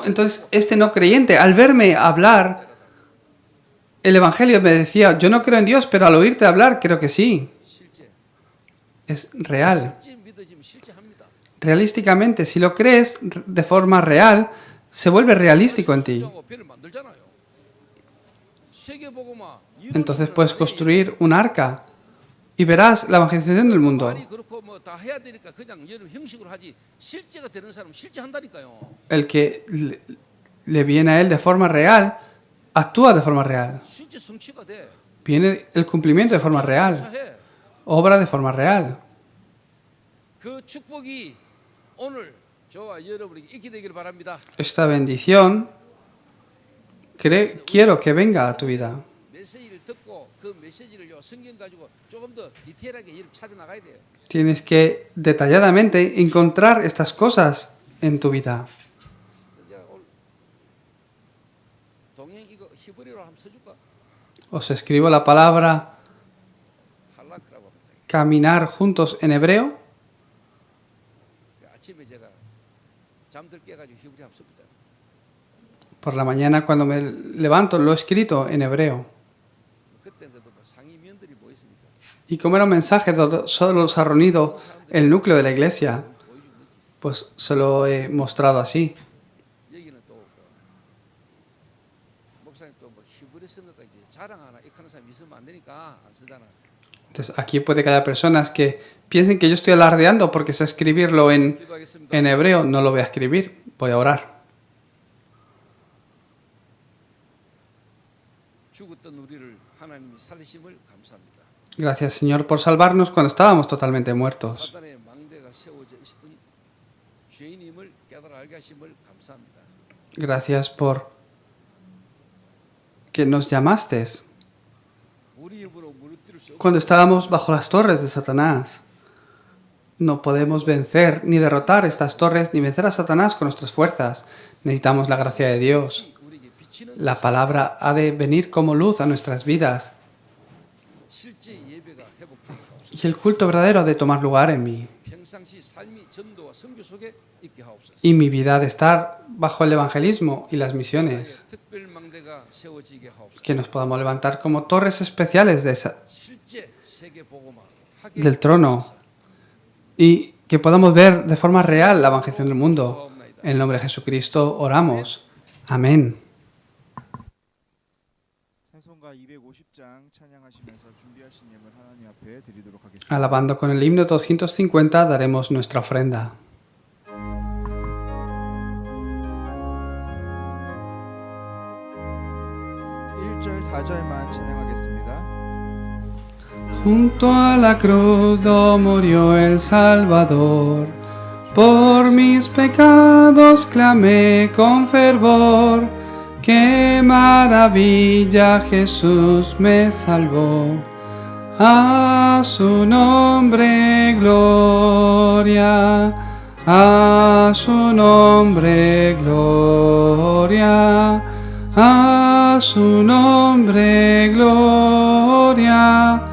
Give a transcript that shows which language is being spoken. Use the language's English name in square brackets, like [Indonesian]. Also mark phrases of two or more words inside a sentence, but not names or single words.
[Spanish] Entonces, este no creyente, al verme hablar el Evangelio, me decía, yo no creo en Dios, pero al oírte hablar, creo que sí. [Korean] 실제. [Spanish] Es real. [Korean] 실제 믿어지면 실제 합니다. [Spanish] Realísticamente, si lo crees de forma real, se vuelve realístico en ti. [Korean] 순종하고 배를 만들잖아요. 세계복음화. [Spanish] Entonces puedes construir un arca y verás la evangelización del mundo. [Korean] 말이 그렇고 뭐 다 해야 되니까 그냥 여러분 형식으로 하지 실제가 되는 사람은 실제 한다니까요. [Spanish] El que le viene a él de forma real, actúa de forma real. [Korean] 실제 성취가 돼. [Spanish] Viene el cumplimiento de forma real, [Korean] 해. [Spanish] obra de forma real. [Korean] 그 축복이 오늘 저와 여러분에게 있게 되기를 바랍니다. [Spanish] Esta bendición quiero que venga a tu vida. [Korean] 메시지를 듣고 그 메시지를요 성경 가지고 조금 더 디테일하게 여러분 찾아 나가야 돼요. [Spanish] Tienes que detalladamente encontrar estas cosas en tu vida. [Korean] 제가 오늘 동행 이거 히브리어로 한번 써줄까? [Spanish] Os escribo la palabra [Korean] 할라크라고 합니다. [Spanish] caminar juntos en hebreo. [Korean] 아침에 제가 잠들 깨가지고 히브리 한번 써보자. [Spanish] Por la mañana cuando me levanto lo he escrito en hebreo. [Korean] 그때도 뭐 상임위원들이 모였으니까 [Spanish] Y como era un mensaje, solo se ha reunido el núcleo de la iglesia, pues se lo he mostrado así. [Korean] 여기는 또 목사님 또 뭐 히브리 쓴 것까지 자랑하나 익하는 사람이 있으면 안 되니까 안 쓰잖아. [Spanish] Entonces aquí puede que haya personas que piensen que yo estoy alardeando porque sé escribirlo en [Korean] 기도하겠습니다. [Spanish] hebreo. No lo voy a escribir, voy a orar. [Korean] 죽었던 우리를 하나님이 살리심을 감사합니다. [Spanish] Gracias, Señor, por salvarnos cuando estábamos totalmente muertos. [Korean] 사단의 망대가 세워져 있었던 죄인임을 깨달아 알게 하심을 감사합니다. [Spanish] Gracias por que nos llamaste [Korean] 우리 입으로 무너뜨릴 수 없어. [Spanish] cuando estábamos bajo las torres de Satanás. No podemos vencer ni derrotar estas torres ni vencer a Satanás con nuestras fuerzas. Necesitamos la gracia de Dios. [Korean] 우리에게 비치는 [Spanish] La palabra ha de venir como luz a nuestras vidas [Korean] 실제 예배가 회복되는 가옵소서. [Spanish] y el culto verdadero ha de tomar lugar en mí. [Korean] 평상시 삶이 전도와 선교 속에 있게 하옵소서. [Spanish] Y mi vida ha de estar bajo el evangelismo y las misiones. [Korean] 특별 망대가 세워지게 하옵소서. [Spanish] Que nos podamos levantar como torres especiales [Korean] 실제 세계 복음화 [Spanish] del trono y que podamos ver de forma real la evangelización del mundo. En el nombre de Jesucristo oramos. Amén. [Korean] 찬송가 250장 찬양하시면서 준비하신 예물 하나님 앞에 드리도록 하겠습니다. [Spanish] Alabando con el himno 250 daremos nuestra ofrenda. [Korean] (1절) (4절만) 찬양하겠습니다. [Spanish] Junto a la cruz do murió el Salvador, por mis pecados clamé con fervor, qué maravilla Jesús me salvó, a su nombre gloria, a su nombre gloria, a su nombre gloria.